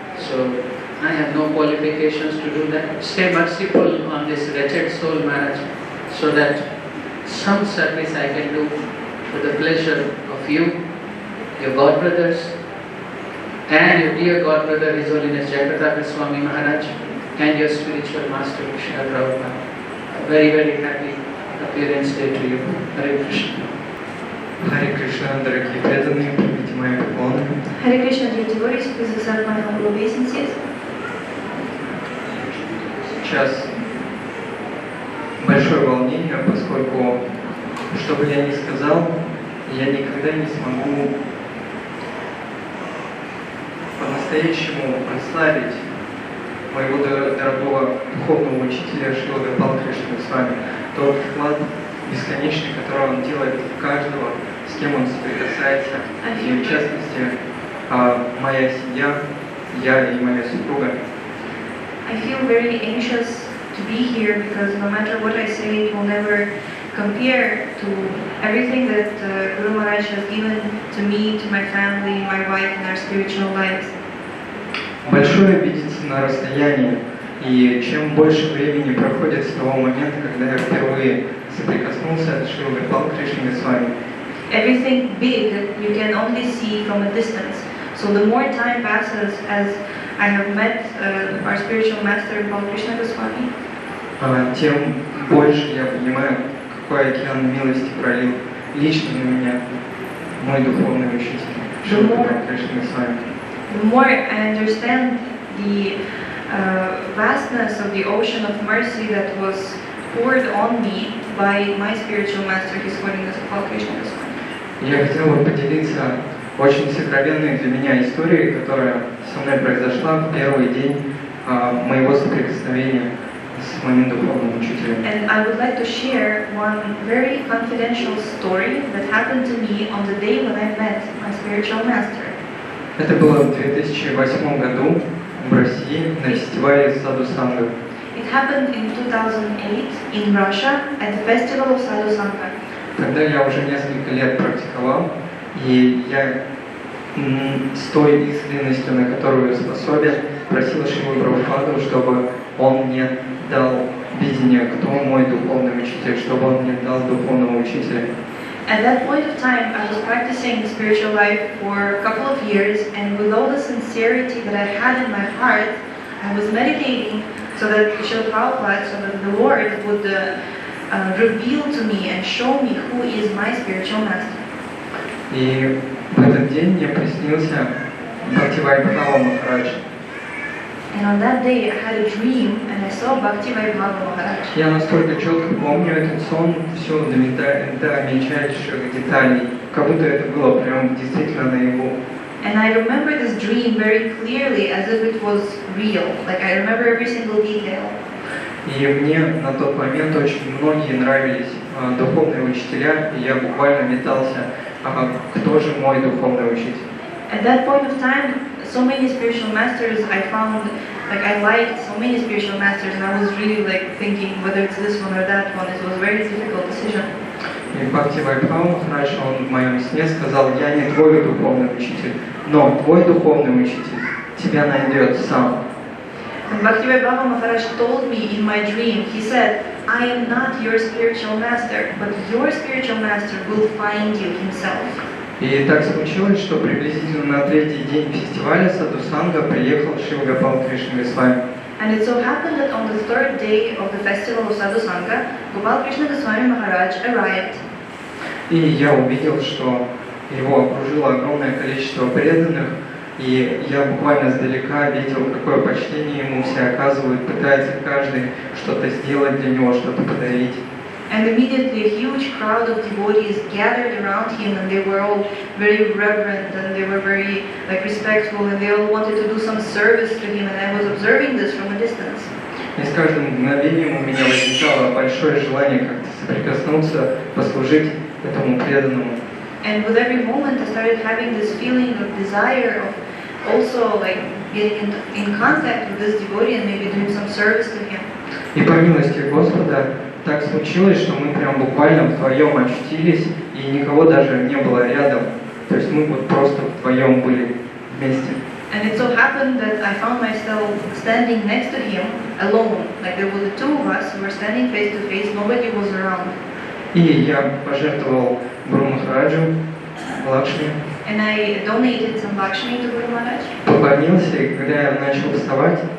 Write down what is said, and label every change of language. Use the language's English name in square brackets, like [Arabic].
[English] So I have no qualifications to do that. Stay merciful on this wretched soul, Maharaj, so that some service I can do for the pleasure of you, your God brothers, and your dear God brother, His Holiness Gopal Goswami Maharaj, and your spiritual master, Krishna Prabhupada. Very, very happy appearance day to you. Hare Krishna. [Russian] Hare Krishna, дорогие преданные, примите мои поклоны. [English] Hare Krishna, dear devotees, please accept my humble obeisances. [Russian] Сейчас большое волнение, поскольку, что бы я ни сказал, я никогда не смогу по-настоящему прославить моего дорогого духовного учителя Шрила Гопал Кришна Госвами. Тот вклад бесконечный, который он делает в каждого, с кем он соприкасается. И в частности, моя семья, я и моя супруга. [English] I feel very anxious to be here because no matter what I say, it will never compare to everything that Guru Maharaj has given to me, to my family, my wife, and our spiritual lives. [Russian] Большое видится на расстоянии, и чем больше времени проходит с того момента, когда я впервые соприкоснулся с Шрилой Гопал Кришной Госвами. [English] Everything big you can only see from a distance. So the more time passes as I have met our spiritual master Gopal Krishna Goswami, [Russian] тем больше я понимаю, какой океан милости пролил лично на меня мой духовный учитель Шрила Гопал Кришна Госвами. [English] The more I understand the vastness of the ocean of mercy that was poured on me by my spiritual master, His Holiness Gopal Krishna Goswami. [Russian] Я хотел бы поделиться очень сокровенной для меня историей, которая со мной произошла в первый день моего соприкосновения с моим духовным учителем. [English] And I would like to share one very confidential story that happened to me on the day when I met my spiritual master. [Russian] Это было в 2008 году в России на фестивале Саду Санга. [English] It happened in 2008 in Russia at the festival of Sadhu Sangha. [Russian] Когда я уже несколько лет практиковал, и я с той искренностью, на которую я способен, просил Шрилу Прабхупаду, чтобы он мне дал видение, кто мой духовный учитель, чтобы он мне дал духовного учителя. [English] At that point of time, I was practicing spiritual life for a couple of years, and with all the sincerity that I had in my heart, I was meditating so that Srila Prabhupada, so that the Lord would reveal to me and show me who is my spiritual master. [Russian] И в этот день мне приснился Бхактивайбхава Махарадж. [English] And on that day, I had a dream, and I saw Bhakti Vaibhava Maharaj. [Russian] Я настолько четко помню этот сон, все до мельчайших деталей, как будто это было прям действительно наяву. [English] And I remember this dream very clearly, as if it was real. Like I remember every single detail. [Russian] И мне на тот момент очень многие нравились духовные учителя, и я буквально метался, кто же мой духовный учитель. [English] At that point of time, so many spiritual masters I found, like I liked so many spiritual masters, and I was really like thinking whether it's this one or that one. It was a very difficult decision. [Russian] И Бхакти Вайбхава Махарадж, он в моем сне сказал: я не твой духовный учитель, но твой духовный учитель тебя найдет сам. [English] And Bhakti Vaibhava Maharaj told me in my dream, he said, I am not your spiritual master, but your spiritual master will find you himself. [Russian] И так случилось, что приблизительно на третий день фестиваля Саду Санга приехал Шрила Гопал Кришна Госвами. [English] And it so happened that on the third day of the festival of Sadhu Sangha, Gopal Krishna Goswami Maharaj arrived. [Russian] И я увидел, что его окружило огромное количество преданных, и я буквально сдалека видел, какое почтение ему все оказывают, пытается каждый что-то сделать для него, что-то подарить. [English] And immediately a huge crowd of devotees gathered around him, and they were all very reverent, and they were very respectful, and they all wanted to do some service to him, and I was observing this from a distance. [Russian] И с каждым мгновением у меня возникало большое желание как-то соприкоснуться, послужить этому преданному. [English] And with every moment, I started having this feeling of desire of also like getting in contact with this devotee and maybe doing some service to him. [Russian] И по милости Господа так случилось, что мы прям буквально вдвоем очутились, и никого даже не было рядом. То есть мы вот просто вдвоем были вместе. [English] And it so happened that I found myself standing next to him alone. Like there were the two of us who were standing face to face, nobody was around. [Russian] И я пожертвовал Гуру Махараджу, Лакшми. [English] And I donated some Lakshmi to Guru Maharaj. [Russian] Поклонился, и когда я начал вставать,